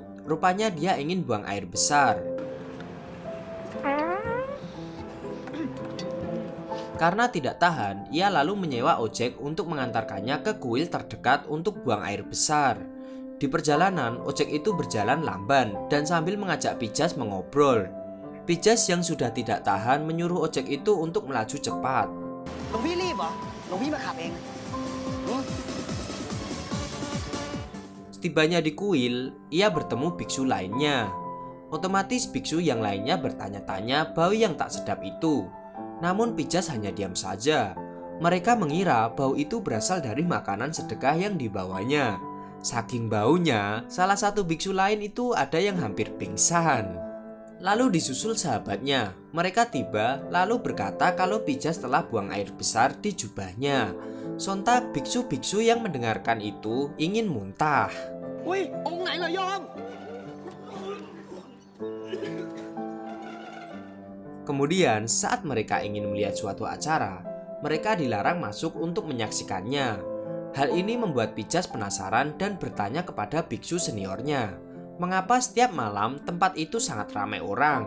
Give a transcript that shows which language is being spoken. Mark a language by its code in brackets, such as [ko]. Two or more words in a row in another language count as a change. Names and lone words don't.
[id] Rupanya dia ingin buang air besar. Karena tidak tahan, ia lalu menyewa ojek untuk mengantarkannya ke kuil terdekat untuk buang air besar. Di perjalanan, ojek itu berjalan lamban dan sambil mengajak Pijas mengobrol. Pijas yang sudah tidak tahan menyuruh ojek itu untuk melaju cepat. [th] หลวงพี่รีบเหรอหลวงพี่มาขับเอง [id] Setibanya di kuil, ia bertemu biksu lainnya. Otomatis biksu yang lainnya bertanya-tanya bau yang tak sedap itu. Namun Pijas hanya diam saja. Mereka mengira bau itu berasal dari makanan sedekah yang dibawanya. Saking baunya, salah satu biksu lain itu ada yang hampir pingsan. Lalu disusul sahabatnya. Mereka tiba lalu berkata kalau Pijas telah buang air besar di jubahnya. Sontak biksu-biksu yang mendengarkan itu ingin muntah. [th] อุ้ยองค์ไหนเหรอโยม [id] Kemudian saat mereka ingin melihat suatu acara, mereka dilarang masuk untuk menyaksikannya. Hal ini membuat Pijas penasaran dan bertanya kepada biksu seniornya, mengapa setiap malam tempat itu sangat ramai orang.